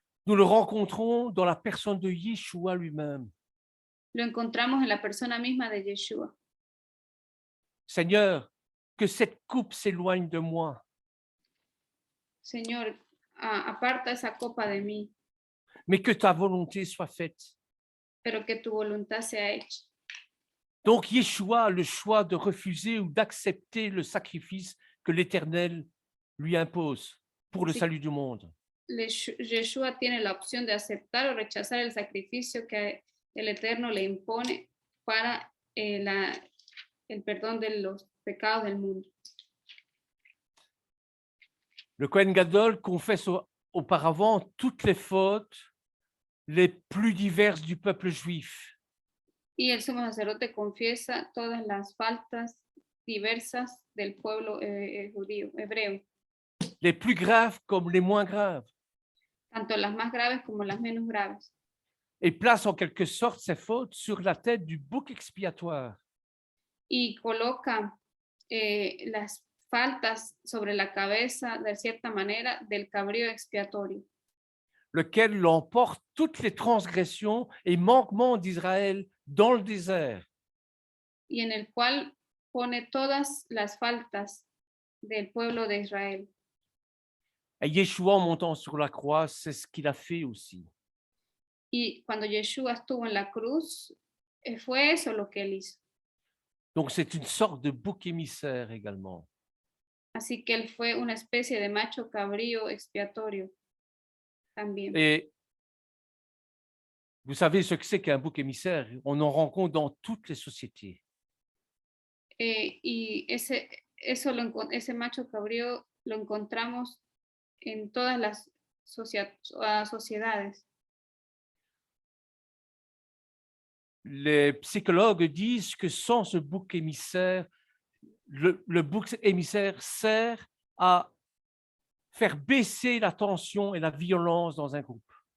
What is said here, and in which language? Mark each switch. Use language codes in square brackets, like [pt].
[fr] nous le rencontrons dans la personne de Yeshua lui-même. [es] Lo encontramos en la persona misma de Yeshua. [fr] Seigneur, que cette coupe s'éloigne de moi, [es] Señor, aparta esa copa de mí, [fr] mais que ta volonté soit faite. [es] pero que tu voluntad sea hecha. [fr] Donc Yeshua a le choix de refuser ou d'accepter le sacrifice que l'Éternel lui impose pour le [es] Sí. [fr] salut du monde. [es] Yeshua tiene la opción de aceptar o rechazar el sacrificio que el Eterno le impone para el perdón de los pecados del mundo. [fr] Le Kohen Gadol confesse auparavant toutes les fautes les plus diverses du peuple juif. [es] Y el sumo sacerdote confiesa todas las faltas diversas del pueblo judío, hebreo, [fr] Les plus graves comme les moins graves, [es] tanto las más graves como las menos graves, [fr] et place en quelque sorte ces fautes sur la tête du bouc expiatoire. [es] y coloca las faltas sobre la cabeza, de cierta manera, del cabrío expiatorio, [fr] Lequel l'emporte toutes les transgressions et manquements d'Israël dans le désert. [es] y en el cual pone todas las faltas del pueblo de Israel. [fr] Et Yeshua, en montant sur la croix, c'est ce qu'il a fait aussi. [es] Y cuando Yeshua estuvo en la cruz, fue eso lo que él hizo. [fr] Donc c'est une sorte de bouc émissaire également. [es] Así que él fue una especie de macho cabrío expiatorio también. [fr] Et vous savez ce que c'est qu'un bouc émissaire? On en rencontre dans toutes les sociétés. [es] Y ese macho cabrío lo encontramos en todas las sociedades. [fr] Les psychologues disent que sans ce bouc émissaire, le bouc émissaire sert à faire baisser la tension et la violence dans un groupe.